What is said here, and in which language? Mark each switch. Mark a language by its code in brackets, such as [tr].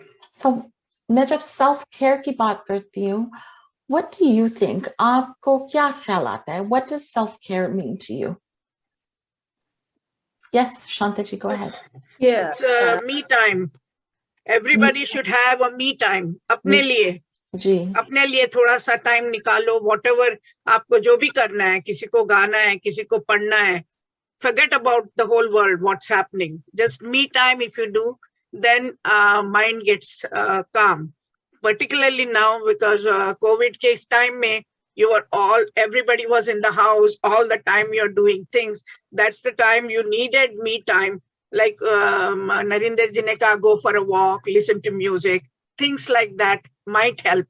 [hi] So मैं जब self-care की बात करती हूँ, [en] what do you think? [hi] आपको क्या ख्याल आता है? [en] What does self-care mean to you? Yes, Shantaji, go ahead. Yeah. It's me time. Everybody should have a me time. [hi] अपने लिए जी अपने लिए थोड़ा सा टाइम निकालो. Whatever आपको जो भी करना है, किसी को गाना है, किसी को पढ़ना है, [en] forget about the whole world, what's happening. Just me time. If you do, then mind gets calm. Particularly now, because COVID case time mein, everybody was in the house all the time. You're doing things. That's the time you needed me time. Like Narinder [hi] ji ne kaha, [en] go for a walk, listen to music, things like that might help.